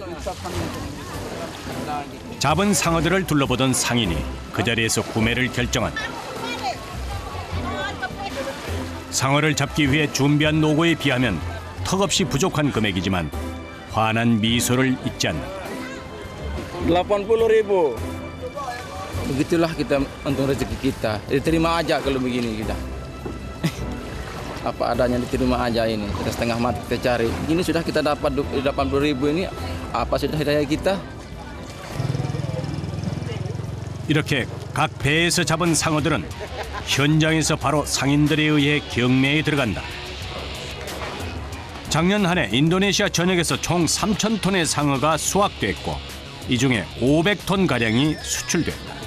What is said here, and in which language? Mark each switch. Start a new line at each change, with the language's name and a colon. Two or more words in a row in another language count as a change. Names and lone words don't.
Korean: 잡은 상어들을 둘러보던 상인이 그 자리에서 구매를 결정한다. 상어를 잡기 위해 준비한 노고에 비하면 턱없이 부족한 금액이지만 환한 미소를 잊지 않는다.
Indonesian: 80.000. Begitulah kita untung rezeki kita. Diterima aja kalau begini kita. Apa adanya diterima aja ini. Kita setengah mati kita cari. Ini sudah kita dapat 80.000 ini. Apa sudah hidayah kita?
Korean: 이렇게 각 배에서 잡은 상어들은 현장에서 바로 상인들에 의해 경매에 들어간다. 작년 한 해 인도네시아 전역에서 총 3,000톤의 상어가 수확됐고 이 중에 500톤 가량이 수출됐다.